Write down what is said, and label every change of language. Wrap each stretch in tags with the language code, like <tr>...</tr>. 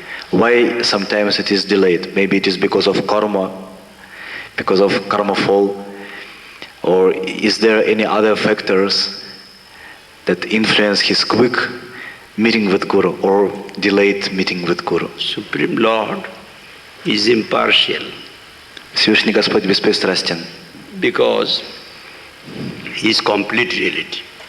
<en>Why sometimes it is delayed? Maybe it is because of karma fall, or is there any other factors that influence his quick meeting with Guru or delayed meeting with Guru? Supreme Lord is impartial.</en> <ru>Всевышний Господь беспристрастен.</ru> <en>Because he is complete reality.</en>